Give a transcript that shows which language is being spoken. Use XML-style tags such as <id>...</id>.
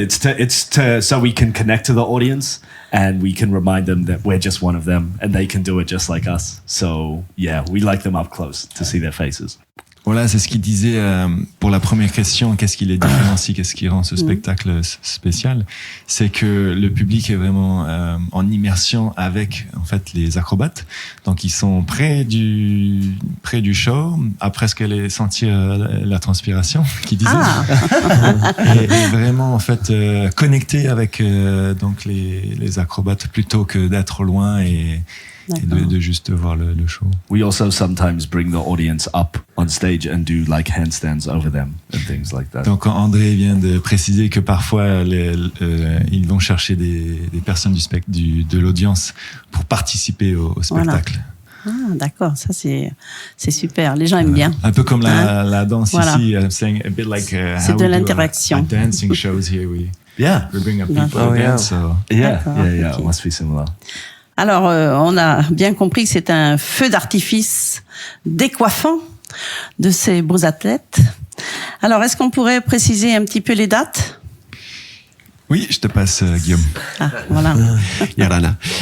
<en>It's to so we can connect to the audience and we can remind them that we're just one of them and they can do it just like us. So yeah, we like them up close to see their faces.</en> <fr>Voilà, c'est ce qu'il disait pour la première question. Qu'est-ce qui les différencie, qu'est-ce qui rend ce spectacle spécial? C'est que le public est vraiment en immersion avec en fait les acrobates. Donc ils sont près du show, à presque aller sentir la transpiration, qui disait, et vraiment en fait connecter avec donc les acrobates plutôt que d'être loin et de juste voir le show.</fr> <en>We also sometimes bring the audience up on stage and do like handstands over them and things like that.</en> <fr>Donc André vient de préciser que parfois ils vont chercher des personnes de l'audience pour participer au spectacle. Voilà. Ah, d'accord, ça c'est super. Les gens aiment bien. Un peu comme la danse ici,</fr> <en>saying a bit like</en> <fr>c'est de l'interaction.</fr> <en>Dancing shows here, we bring up people to dance. So. Yeah, it must be similar.</en> <fr>Alors, on a bien compris que c'est un feu d'artifice décoiffant de ces beaux athlètes. Alors, est-ce qu'on pourrait préciser un petit peu les dates ? Oui, je te passe, Guillaume. Ah, voilà. Yorana.</fr>